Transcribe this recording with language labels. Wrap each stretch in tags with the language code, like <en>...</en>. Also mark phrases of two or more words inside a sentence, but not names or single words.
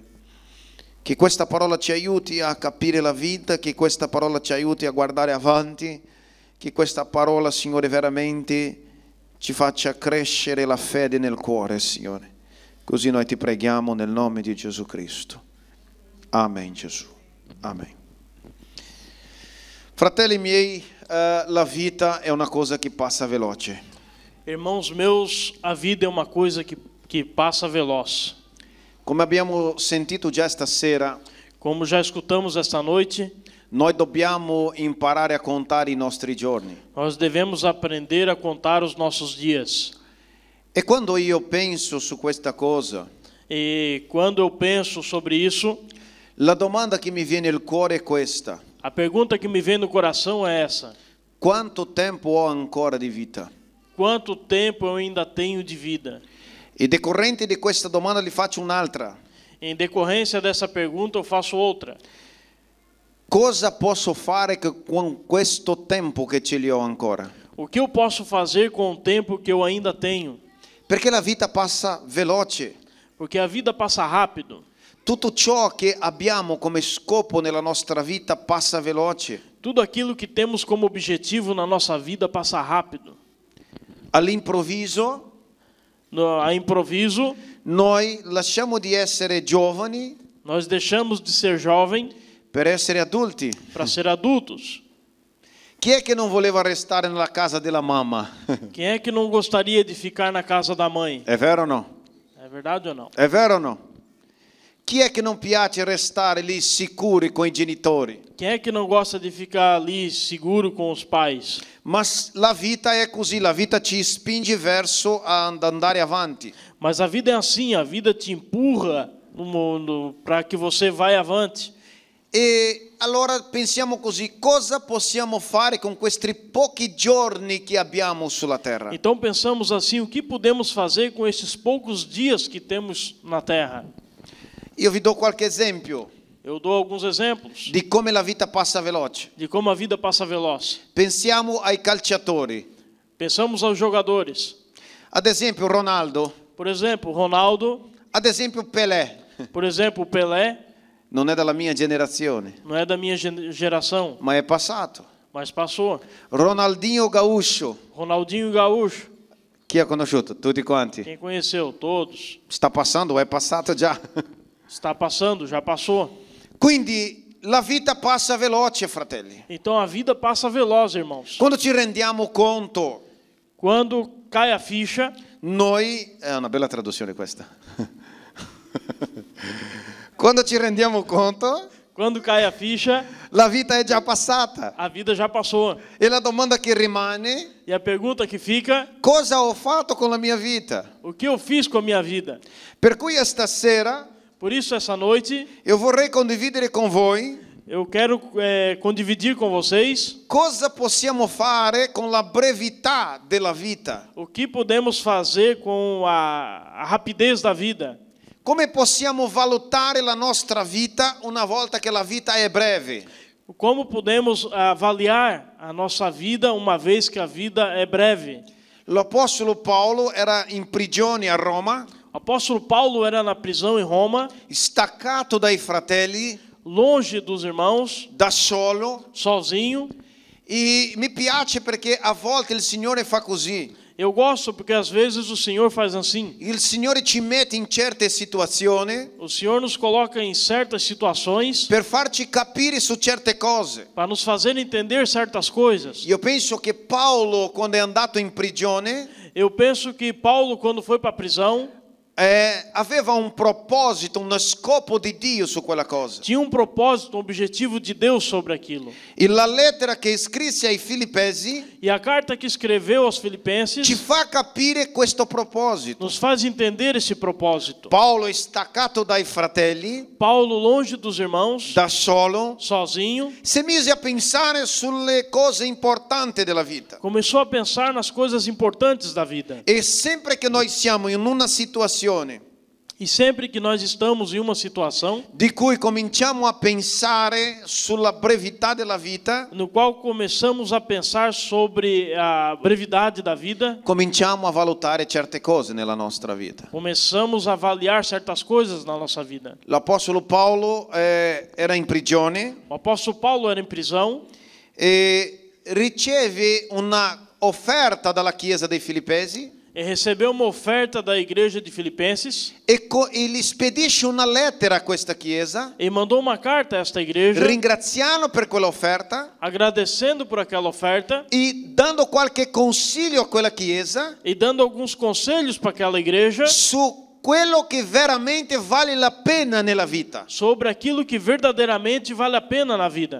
<it>Che questa parola ci aiuti a capire la vita, che questa parola ci aiuti a guardare avanti, che questa parola, Signore, veramente ci faccia crescere la fede nel cuore, Signore. Così noi ti preghiamo nel nome di Gesù Cristo. Amen, Gesù. Amen. Fratelli miei, la vita è una cosa che passa veloce.</it> <pt>Irmãos meus, a vida é uma coisa que passa veloz.</pt> <it>Come abbiamo sentito già stasera,</it> <pt>Como já escutamos esta noite,</pt> <it>noi dobbiamo imparare a contare i nostri giorni.</it> <pt>nós devemos aprender a contar os nossos dias.</pt> <it>E quando io penso su questa cosa,</it> <pt>E quando eu penso sobre isso,</pt> <it>la domanda che mi viene al cuore è questa:</it> <pt>a pergunta que me vem no coração é essa:</pt> <it>quanto tempo ho ancora di vita?</it> <pt>quanto tempo eu ainda tenho de vida?</pt> <it>E decorrente di questa domanda gli faccio un'altra:</it> <pt>Em decorrência dessa pergunta, eu faço outra.</pt> <it>cosa posso fare con questo tempo che ce li ho ancora?</it> <pt>O que eu posso fazer com o tempo que eu ainda tenho?</pt> <it>Perché la vita passa veloce.</it> <pt>Porque a vida passa rápido.</pt> <it>Tutto ciò che abbiamo come scopo nella nostra vita passa veloce.</it> <pt>Tudo aquilo que temos como objetivo na nossa vida passa rápido.</pt> <it>All'improvviso</it> <pt>A improviso,</pt> <it>noi lasciamo di essere giovani</it> <pt>nós deixamos de ser jovem</pt> <it>per essere adulti.</it> <pt>para ser adultos.</pt> <it>Chi è che non voleva restare nella casa della mamma?</it> <pt>Quem é que não gostaria de ficar na casa da mãe?</pt> <it>È vero o no?</it> <pt>É verdade ou não?</pt> <it>È vero o no? Chi è che non piace restare lì sicuri con i genitori?</it> <pt>Quem é que não gosta de ficar ali seguro com os pais?</pt> <it>Ma la vita è così, la vita ci spinge verso ad andare avanti.</it> <pt>Mas a vida é assim, a vida te empurra no mundo para que você vá avante.</pt> <it>E allora pensiamo così: cosa possiamo fare con questi pochi giorni che abbiamo sulla terra?</it> <pt>Então pensamos assim, o que podemos fazer com esses poucos dias que temos na terra?</pt> <it>Io vi do qualche esempio</it> <pt>Eu dou alguns exemplos</pt> <it>di come la vita passa veloce.</it> <pt>de como a vida passa veloz.</pt> <it>Pensiamo ai calciatori.</it> <pt>Pensamos aos jogadores.</pt> <it>Ad esempio Ronaldo,</it> <pt>Por exemplo, Ronaldo,</pt> <it>ad esempio Pelé.</it> <pt>por exemplo, Pelé,</pt> <it>Non è della mia generazione,</it> <pt>não é da minha geração,</pt> <it>ma è passato.</it> <pt>mas passou.</pt> <it>Ronaldinho Gaúcho.</it> <pt>Ronaldinho Gaúcho,</pt> <it>Chi ha conosciuto? Tutti quanti.</it> <pt>quem conheceu? Todos.</pt> <it>Sta passando, è passato già.</it> <pt>Está passando, já passou.</pt> <it>Quindi la vita passa veloce, fratelli.</it> <pt>Então a vida passa veloz, irmãos.</pt> <it>Quando ci rendiamo conto,</it> <pt>Quando cai a ficha,</pt> <it>noi... È una bella traduzione questa. Quando ci rendiamo conto,</it> <pt>quando cai a ficha,</pt> <it>la vita è già passata.</it> <pt>a vida já passou.</pt> <it>E la domanda che rimane,</it> <pt>E a pergunta que fica,</pt> <it>cosa ho fatto con la mia vita?</it> <pt>o que eu fiz com a minha vida?</pt> <it>Per cui stasera</it> <pt>Por isso, essa noite,</pt> <it>io vorrei condividere con voi</it> <pt>eu quero condividir com vocês</pt> <it>cosa possiamo fare con la brevità della vita.</it> <pt>o que podemos fazer com a rapidez da vida.</pt> <it>Come possiamo valutare la nostra vita una volta che la vita è breve?</it> <pt>Como podemos avaliar a nossa vida uma vez que a vida é breve?</pt> <it>L'apostolo Paolo era in prigione a Roma,</it> <pt>O apóstolo Paulo era na prisão em Roma,</pt> <it>staccato dai fratelli,</it> <pt>longe dos irmãos,</pt> <it>da solo,</it> <pt>sozinho.</pt> <it>e mi piace perché a volte il Signore fa così.</it> <pt>Eu gosto porque às vezes o Senhor faz assim.</pt> <it>Il Signore ci mette in certe situazioni</it> <pt>O Senhor nos coloca em certas situações</pt> <it>per farci capire su certe cose.</it> <pt>para nos fazer entender certas coisas.</pt> <it>Io penso che Paolo, quando è andato in prigione,</it> <pt>Eu penso que Paulo, quando foi para a prisão,</pt> <it>aveva un proposito, uno scopo di Dio su quella cosa.</it> <pt>tinha um propósito, um objetivo de Deus sobre aquilo.</pt> <it>E la lettera che scrisse ai Filippesi</it> <pt>E a carta que escreveu aos</pt> <it>ci</it> <pt>Filipenses</pt> <it>fa capire questo proposito.</it> <pt>nos faz entender esse propósito.</pt> <it>Paolo è staccato dai fratelli,</it> <pt>Paulo, longe dos irmãos,</pt> <it>da solo,</it> <pt>sozinho,</pt> <it>si mise a pensare sulle cose importanti della vita.</it> <pt>começou a pensar nas coisas importantes da vida.</pt> <it>E sempre che noi siamo in una situazione</it> <pt>E sempre que nós estamos em uma situação</pt> <it>di cui cominciamo a pensare sulla brevità della vita,</it> <pt>no qual começamos a pensar sobre a brevidade da vida,</pt> <it>cominciamo a valutare certe cose nella nostra vita.</it> <pt>começamos a avaliar certas coisas na nossa vida.</pt> <it>L'apostolo Paolo era in prigione</it> <pt>O apóstolo Paulo era em prisão</pt> <it>e riceve una offerta dalla chiesa dei Filippesi</it> <pt>e recebeu uma oferta da igreja de Filipenses</pt> <it>e gli spedisce una lettera a questa chiesa</it> <pt>e mandou uma carta a esta igreja</pt> <it>ringraziando per quell'offerta</it> <pt>agradecendo por aquela oferta</pt> <it>e dando qualche consiglio a quella chiesa</it> <pt>e dando alguns conselhos para aquela igreja</pt> <it>su quello che veramente vale la pena nella vita.</it> <pt>sobre aquilo que verdadeiramente vale a pena na vida.</pt>